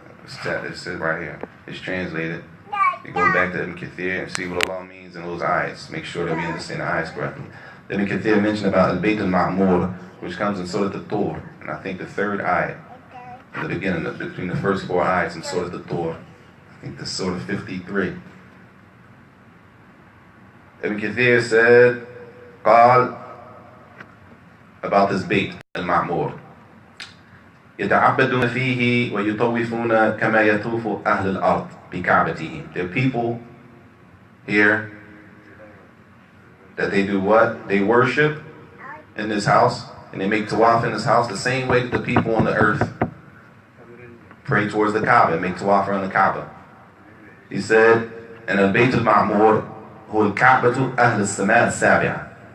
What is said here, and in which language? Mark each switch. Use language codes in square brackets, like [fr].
[en] It says right here. It's translated. You go back to Ibn Kathir and see what Allah means in those ayats. Make sure that we understand the ayats correctly. Ibn Kathir mentioned about al-Bayt al-Ma'mur, which comes in Surah Al-Tur, and I think the 3rd ayat, in the beginning, between the first 4 ayats in Surah Al-Tur. I think this is Surah 53. Ibn Kathir said, قال, about this Bayt al-Ma'mur, [ar] يتعبدون فيه ويطوفون كما يطوف أهل الأرض بكعبتهم. [en] There are people here that they do what? They worship in this house and they make tawaf in his house the same way that the people on the earth pray towards the Kaaba and make tawaf around the Kaaba. He said, and al-Bayt al-Ma'mur [ar] huwa al-Ka'batu ahl al-Sama'at al-Sabi'a.